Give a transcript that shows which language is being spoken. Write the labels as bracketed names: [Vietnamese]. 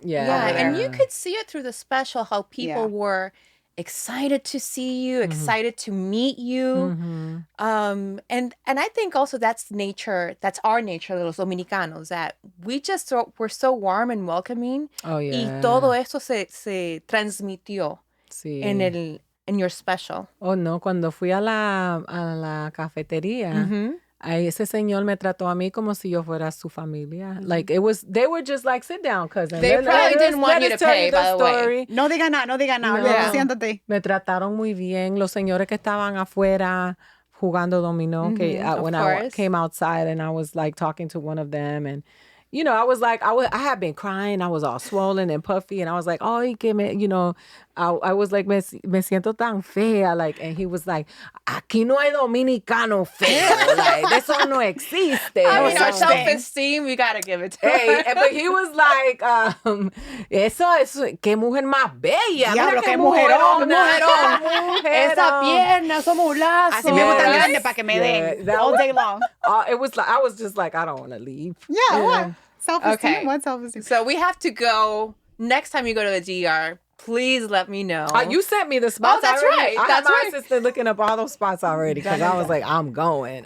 [English] Yeah, and you could see it through the special, how people were excited to see you, excited to meet you. And I think also that's our nature, [Spanish] los dominicanos, [English] that we're so warm and welcoming. Oh yeah. [Spanish] Y todo eso se transmitió en [English] your special. [Spanish] Oh no, cuando fui a la cafetería, ese señor me trató a mí como si yo fuera su familia. [English] Like they were just like, sit down, cousin. They probably didn't want you to pay, by the way. [Spanish] No diga nada. Siéntate. Me trataron muy bien. Los señores que estaban afuera jugando dominó, [English] when I came outside and I was like talking to one of them, and I was like, I had been crying. I was all swollen and puffy. And I was like, oh, I was like, [Spanish] me siento tan fea. [English] Like, and he was like, [Spanish] aquí no hay dominicano feo. Like, eso no existe. [English] I mean, our self-esteem, we got to give it to him. But he was like, [Spanish] eso es, qué mujer más bella. Diablo, qué mujerón. Esa pierna, esos mulazos. Así me gustan grande para que me den [English] all day long. It was like, I was just like, I don't want to leave. Yeah. Self-esteem? Okay. What self-esteem? So we have to go, next time you go to the DR, please let me know. You sent me the spots. Oh, that's right. I had my assistant looking up all those spots already, because I was like, I'm going.